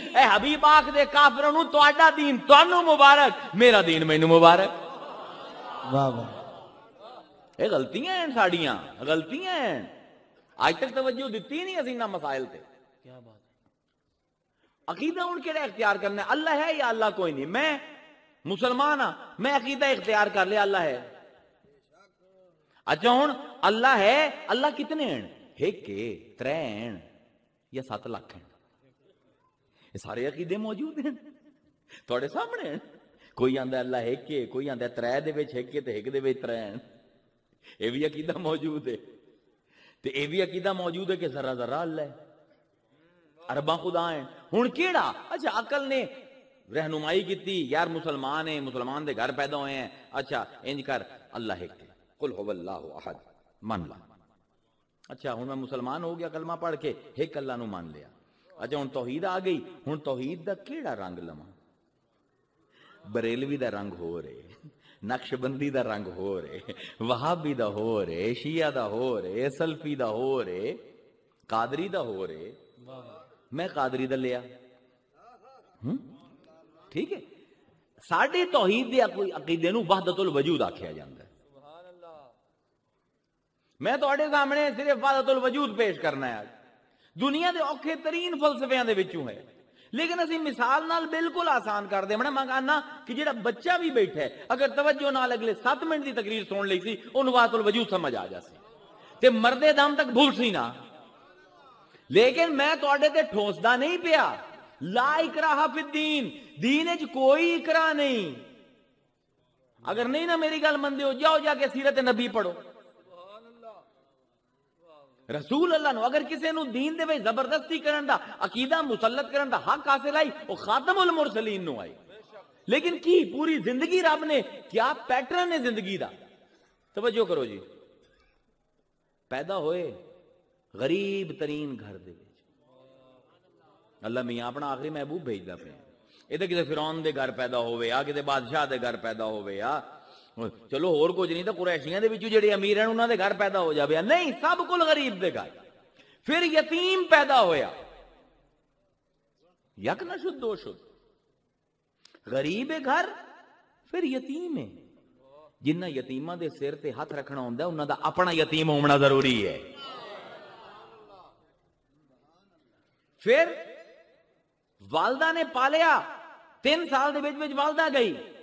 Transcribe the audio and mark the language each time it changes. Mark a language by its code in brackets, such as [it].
[pa] اے حبیب پاک دے کافروں نو تہاڈا دین تانوں مبارک، میرا دین مینوں مبارک. واہ واہ. اے غلطیاں ہیں ساڈیاں، غلطیاں ہیں. آج تک توجہ دیتی نہیں اسی نہ مسائل تے. کیا بات ہے. عقیدہ ان کیڑا اختیار کرنا ہے؟ اللہ ہے یا اللہ کوئی نہیں. میں مسلمان ہاں، میں عقیدہ اختیار کر لیا اللہ ہے. اچھا ہوں اللہ ہے، اللہ کتنے ہیں؟ 1 3 یا 7 لاکھ ہیں. یہ سارے عقیدے موجود ہیں تھوڑے سامنے ہیں. کوئی آندا اللہ 1، کوئی آندا 3 دے وچ 1 تے 1 دے وچ 3 ہیں. یہ بھی عقیدہ موجود ہے تے یہ بھی عقیدہ موجود ہے کہ ذرا ذرا اللہ ہے، ارباں خدا ہیں. ہن کیڑا اچھا عقل نے رہنمائی کی یار مسلمان ہیں، مسلمان دے گھر پیدا ہوئے ہیں، اچھا انج کر اللہ ایک ہے، [ar] قل هو اللہ احد [pa] مان لا. اچھا ہن میں مسلمان ہو گیا کلمہ پڑھ کے، ایک اللہ نو مان لیا. اچھا ہن توحید آ گئی، ہن توحید دا کیڑا رنگ لواں؟ بریلوی دا رنگ ہو رہے، نقش بندی دا رنگ ہو رہے، وہابی دا ہو رہے، شیعہ دا ہو رہے، سلفی دا ہو رہے، قادری دا ہو رہے. میں قادری دا لیا. ٹھیک ہے، ساڈے توحید دے عقیدے نو وحدت الوجود آکھیا جاندا ہے. میں تواڈے سامنے صرف وحدت الوجود پیش کرنا ہے. دنیا دے اوکھے ترین فلسفیاں دے وچوں ہے، لیکن اسی مثال نال بالکل آسان کر دے. میں کہنا کہ جڑا بچہ بھی بیٹھا ہے اگر توجہ نال اگلے 7 منٹ دی تقریر سن لئی سی اونوں وحدت الوجود سمجھ آ جاسی تے مردے دم تک بھول سی نہ. لیکن میں تواڈے تے ٹھوسدا نہیں پیا. [ar] لا اکراہ فی الدین، [pa] دین وچ کوئی اکراہ نہیں. اگر نہیں نہ میری گل مندے ہو جاؤ جا کے سیرت نبی پڑھو. رسول اللہ نو اگر کسی نو دین دے وچ زبردستی کرن دا عقیدہ مسلط کرن دا حق حاصل آئی وہ خاتم المرسلین نو آئی. لیکن کی پوری زندگی رب نے کیا پیٹرن ہے زندگی دا. توجہ کرو جی، پیدا ہوئے غریب ترین گھر دے وچ، اللہ میاں اپنا آخری محبوب بھیجدا پیا. یہ تو کسی فرعون دے گھر پیدا ہوئے یا کسی بادشاہ دے گھر پیدا ہوئے یا چلو اور کچھ نہیں تو قریشیاں دے وچوں جڑے امیر ہیں انہاں دے گھر پیدا ہو جاوے. نہیں، سب کل غریب دے گھر. پھر یتیم پیدا ہویا، [fa] یک نہ شد دو شد. [pa] غریب گھر پھر یتیم ہے. جنہ یتیماں دے سر تے ہاتھ رکھنا ہوندا ہے انہاں دا اپنا یتیم ہونا ضروری ہے. پھر والدہ نے پالیا، 3 سال دے وچ والدہ گئی.